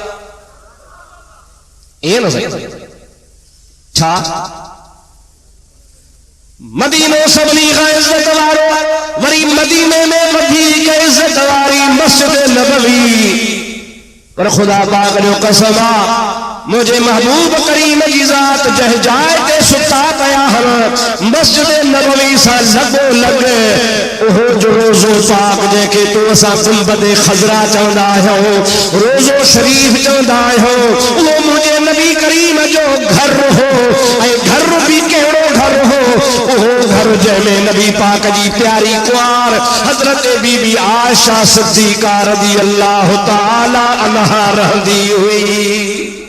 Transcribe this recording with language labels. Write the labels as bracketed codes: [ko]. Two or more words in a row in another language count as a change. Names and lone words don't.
[sd] ईअं न सही छा? मदीनो सभिनी खां इज्जत वारो, वरी मदीने में वधीक इज्जत वारी मस्जिद नबवी। पर खुदा पाक जो कसम आहे [ur] मुझे महबूब करीम की ज़ात [sd] जह जाए ते सुता पया हन मस्जिद नबवी सा लगो लगे ओहो जो रोज़ो पाक जंहिंखे तूं असां गुंबद खज़रा चवंदा आहियूं, रोज़ो शरीफ चवंदा आहियूं, उहो मुंहिंजे नबी करीम जो घर हो। ऐं घर भी कहिड़ो घर हो? उहो घर जंहिंमें नबी पाक जी प्यारी कुंवार हज़रत बीबी आयशा सिद्दीक़ा [ar] رضي الله تعالى عنها [sd] रहंदी हुई।